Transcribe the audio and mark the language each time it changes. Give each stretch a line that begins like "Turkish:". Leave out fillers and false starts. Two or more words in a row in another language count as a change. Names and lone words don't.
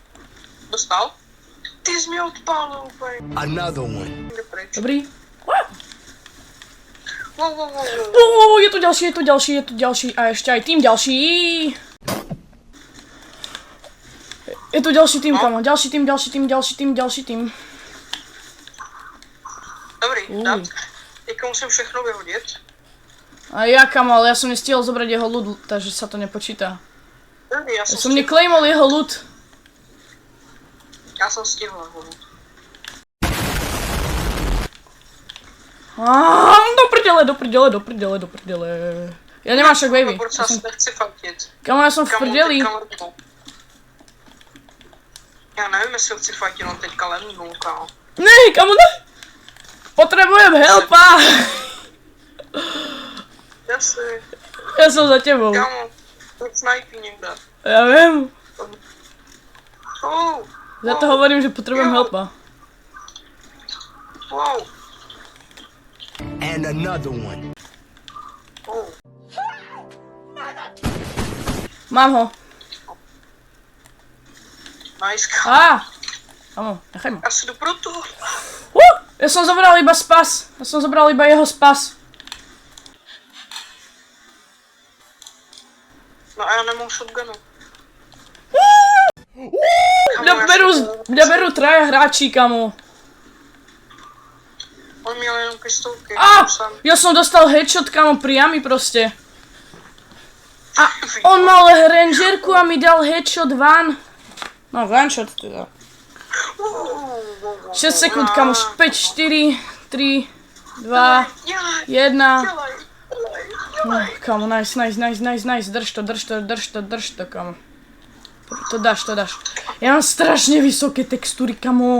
Czech: Dostal? Ty jsi mě odpálil úplně.
English: Another one.
Czech: Jde pryč. Dobrý.
Slovak: Je tu ďalší a ešte aj tým ďalší. Je tu ďalší tým, kamo. Ďalší tým.
Czech: Dobrý, dát. Teďka musím všechno vyhodit.
Slovak: A ja, kamo, ale ja som nestihol zobrať jeho ľud, takže sa to nepočíta.
Czech: Dobrý,
Slovak: Ja som neklejmol jeho ľud.
Czech: Já jsem stihl ho. Do prdele.
Slovak: Ja nemám však wavy.
Czech: Já se nechci fajtit.
Slovak: Kamo, ja som v prdeli.
Czech: Já nevím, jestli ho chci fajtit, on teďka lemnul, kámo.
Slovak: Ne, kamo, ne! Potrebujem helpa!
Czech: Jasně.
Slovak: Ja som za tebou.
Czech: Kámo, to snajpí někde.
Slovak: Ja viem. Oh, Za to hovorím, že potrebujem helpa. wow.
English: And another one. Oh.
Slovak: Mám ho.
Czech: Nice, kámo.
Slovak: Kamo, nechaj ma.
Czech: Já si jdu pro to.
Slovak: Ja som zobral iba spas. Ja som zobral iba jeho spas.
Czech: No a já nemám shotgunu.
Slovak: Mňa berú traja hráči, kamo.
Czech: On měl jenom pistolky.
Slovak: Ja som dostal headshot, kamo, priamy proste. A on mal rangerku a mi dal
English: headshot van.
Slovak: No, one-shot teda. 6 sekúnd, kamo, 5, 4, 3, 2, 1. No, kamo, nice. Drž to, kamo. To dáš. Ja mám strašne vysoké textúry, kamo.